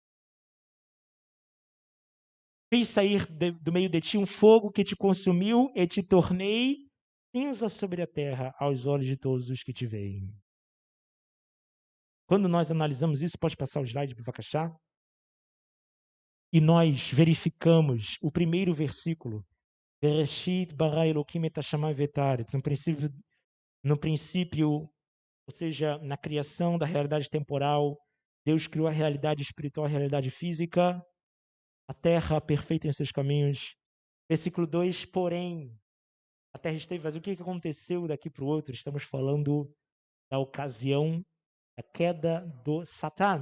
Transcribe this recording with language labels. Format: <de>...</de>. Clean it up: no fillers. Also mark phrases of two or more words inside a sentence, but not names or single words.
<pt>Fiz sair do meio de ti um fogo que te consumiu e te tornei cinza sobre a terra aos olhos de todos os que te veem. Quando nós analisamos isso, pode passar o slide para Vakashá? E nós verificamos o primeiro versículo.</pt> <he>בראשית ברא אלקים את השמים ואת הארץ.</he> <pt>No princípio, ou seja, na criação da realidade temporal, Deus criou a realidade espiritual, a realidade física, a terra perfeita em seus caminhos. Versículo 2, porém, a terra esteve vazia. O que aconteceu daqui para o outro? Estamos falando da ocasião da queda do Satã.</pt>